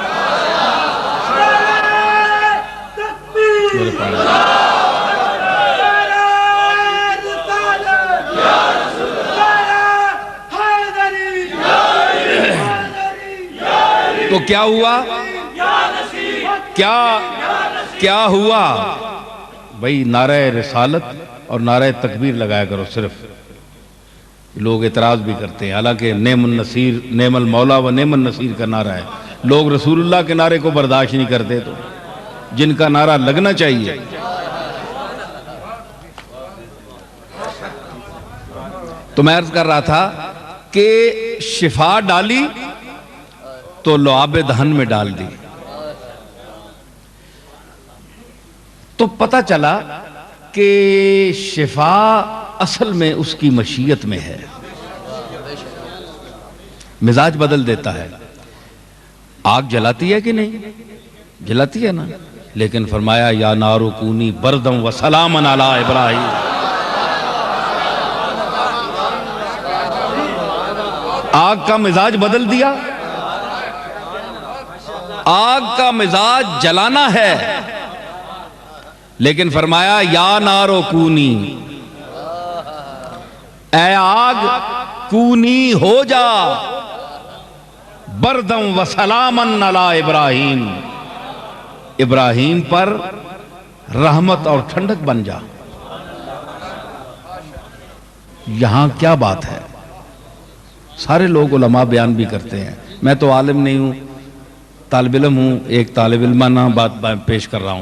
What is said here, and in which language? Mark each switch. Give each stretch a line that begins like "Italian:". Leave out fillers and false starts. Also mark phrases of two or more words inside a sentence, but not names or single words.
Urdu: تو کیا ہوا؟ کیا ہوا؟ بھئی نعرہ رسالت اور نعرہ تکبیر لگایا کرو صرف، لوگ اعتراض بھی کرتے ہیں، حالانکہ
Arabic: نعم النصیر، نعم المولا و نعم النصیر
Urdu: کا نعرہ ہے، لوگ رسول اللہ کے نعرے کو برداشت نہیں کرتے، تو جن کا نعرہ لگنا چاہیے۔ تو میں عرض کر رہا تھا کہ شفا ڈالی تو لعاب دہن میں ڈال دی، تو پتہ چلا کہ شفا اصل میں اس کی مشیت میں ہے، مزاج بدل دیتا ہے۔ آگ جلاتی ہے کہ نہیں؟ جلاتی ہے نا، لیکن فرمایا
Arabic: یا نار کونی بردم و سلاما علی ابراہیم،
Urdu: آگ کا مزاج بدل دیا، آگ کا مزاج جلانا ہے، لیکن فرمایا
Arabic: یا نار کونی،
Urdu: اے آگ کونی ہو جا
Arabic: بردم و سلامن علی ابراہیم،
Urdu: ابراہیم پر رحمت اور ٹھنڈک بن جا۔ یہاں کیا بات ہے؟ سارے لوگ علماء بیان بھی کرتے ہیں، میں تو عالم نہیں ہوں، طالب علم ہوں، ایک طالب علمانہ بات پیش کر رہا ہوں۔